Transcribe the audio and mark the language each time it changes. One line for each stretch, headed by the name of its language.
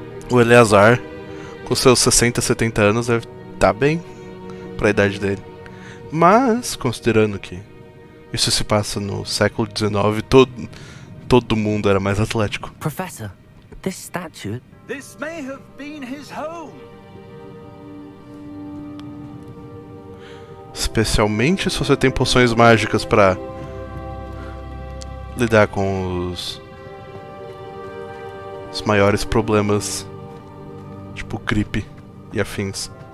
Portuguese: O Eleazar, com seus 60, 70 anos, deve estar bem pra idade dele. Mas, considerando que isso se passa no século XIX, todo mundo era mais atlético.
English: Professor, this statue... This may have been his home.
Portuguese: Especialmente se você tem poções mágicas pra lidar com os maiores problemas, tipo gripe e afins.